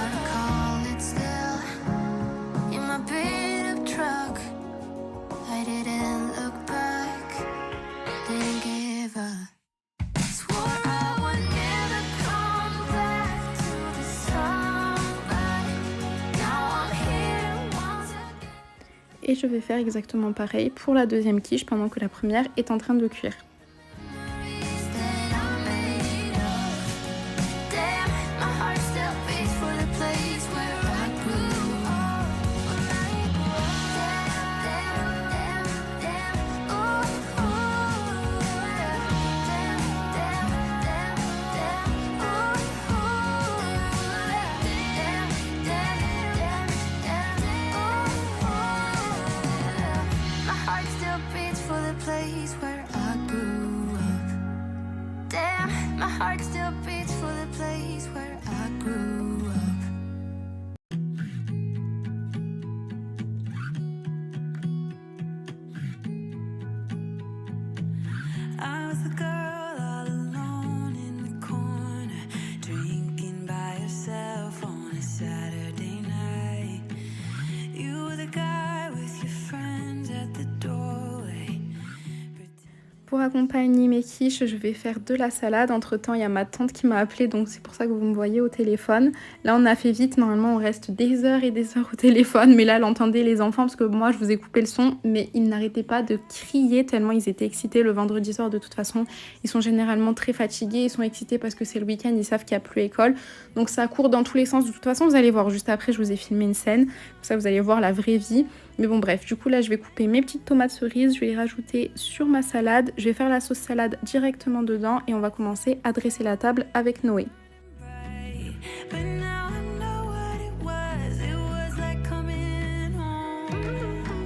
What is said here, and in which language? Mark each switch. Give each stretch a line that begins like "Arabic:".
English: I recall it still in my beat up truck. I didn't look back, didn't give up. Swore I would never come back to this town, but now I'm here once again.
French: Et je vais faire exactement pareil pour la deuxième quiche pendant que la première est en train de cuire.
English: Memories that I'm made of. Damn, my heart still beats for the place where I grew up. When I grew up. Damn, damn, damn, ooh, ooh, yeah. Damn, damn, damn, damn, ooh, ooh, yeah. Damn, damn, damn, damn, ooh, ooh, yeah. My heart still beats for the place where I grew up. Damn, my heart still beats for the place where I grew up. I was the girl all alone in the corner, drinking by herself on a Saturday night. You were the guy with your friends at the doorway.
French: Pour accompagner mes quiches, je vais faire de la salade. Entre temps, il y a ma tante qui m'a appelée, donc c'est pour ça que vous me voyez au téléphone. Là, on a fait vite. Normalement, on reste des heures et des heures au téléphone. Mais là, elle entendait les enfants parce que moi, je vous ai coupé le son. Mais ils n'arrêtaient pas de crier tellement ils étaient excités le vendredi soir. De toute façon, ils sont généralement très fatigués. Ils sont excités parce que c'est le week-end. Ils savent qu'il n'y a plus école. Donc ça court dans tous les sens. De toute façon, vous allez voir. Juste après, je vous ai filmé une scène. Comme ça, vous allez voir la vraie vie. Mais bon, bref, du coup, là, je vais couper mes petites tomates cerises. Je vais les rajouter sur ma salade. Je vais faire la sauce salade directement dedans. Et on va commencer à dresser la table avec Noé.
English: But now I know what it was. It was like coming home.